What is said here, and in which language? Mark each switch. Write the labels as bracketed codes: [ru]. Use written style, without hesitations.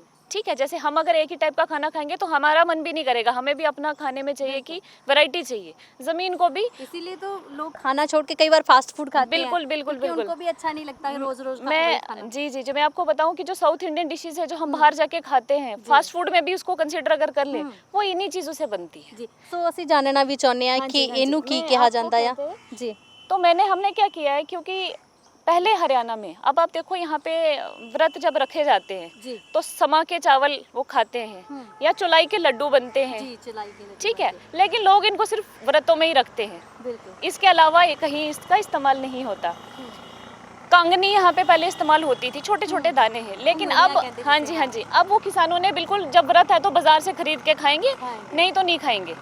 [hi] ठीक है, जैसे हम अगर एक ही टाइप का खाना खाएंगे तो हमारा मन भी नहीं करेगा, हमें भी अपना खाने में चाहिए कि वैरायटी चाहिए, जमीन को भी। इसीलिए तो लोग खाना छोड़ के कई बार फास्ट फूड खाते हैं। बिल्कुल बिल्कुल क्योंकि बिल्कुल। उनको भी अच्छा नहीं लगता है रोज रोज मैं जी जी जी मैं आपको बताऊं कि जो साउथ इंडियन डिशेज है जो हम बाहर जाके खाते हैं, फास्ट फूड में भी उसको कंसीडर अगर कर ले, वो इन्हीं चीजों से बनती है। [pa] जी, सो ਅਸੀਂ ਜਾਣਨਾ ਵੀ ਚਾਹੁੰਦੇ ਆ ਕਿ ਇਹਨੂੰ ਕੀ ਕਿਹਾ ਜਾਂਦਾ ਆ। [hi] जी, तो हमने क्या किया है, क्योंकि पहले हरियाणा में, अब आप देखो यहाँ पे व्रत जब रखे जाते हैं जी, तो समा के चावल वो खाते हैं या चुलाई के लड्डू बनते हैं, जी चलाई के लिए ठीक है, लेकिन लोग इनको सिर्फ व्रतों में ही रखते हैं, बिल्कुल। इसके अलावा कहीं इसका इस्तेमाल नहीं होता। कांगनी यहाँ पे पहले इस्तेमाल होती थी, छोटे छोटे दाने हैं, लेकिन अब हाँ जी अब वो किसानों ने बिल्कुल, जब व्रत है तो बाजार से खरीद के खाएंगे, नहीं तो नहीं खाएंगे।